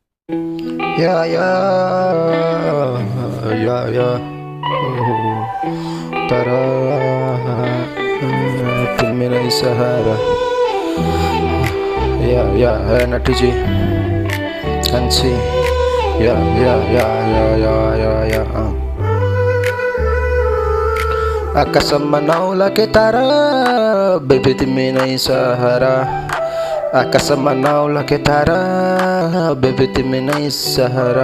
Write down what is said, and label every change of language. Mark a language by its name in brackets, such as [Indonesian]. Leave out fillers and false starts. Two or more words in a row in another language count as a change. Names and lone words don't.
[English] Yeah, yeah, yeah, yeah. [Hindi] Tara, तुम मेरा ही सहारा. [English] Yeah, yeah, नटी जी, कंची. Yeah, yeah, yeah, yeah, yeah, yeah, yeah. [Nepali] आकाशमा नौलाके तारा, बेबी तिमी नै सहारा. आकाशमा नौलाके तारा, बेबी तिमी नै सहारा.